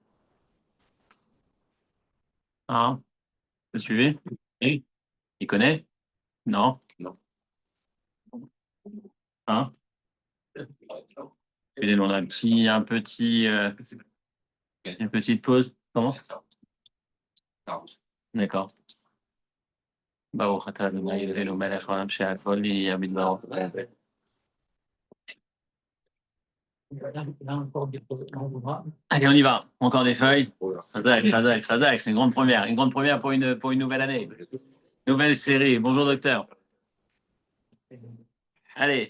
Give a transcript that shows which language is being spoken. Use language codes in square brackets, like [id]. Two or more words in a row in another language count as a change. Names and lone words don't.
[fr] Hein? Vous suivez? Oui? Il connaît? Non? Non. Hein? On a une petite pause. Comment? D'accord. [he] ברוך אתה אדוני אלוהינו מלך העולם שהכל נהיה בדברו. [fr] Allez, on y va. Encore des feuilles. Sadak, c'est une grande première. Une grande première pour une nouvelle année. Nouvelle série. Bonjour, docteur. Allez.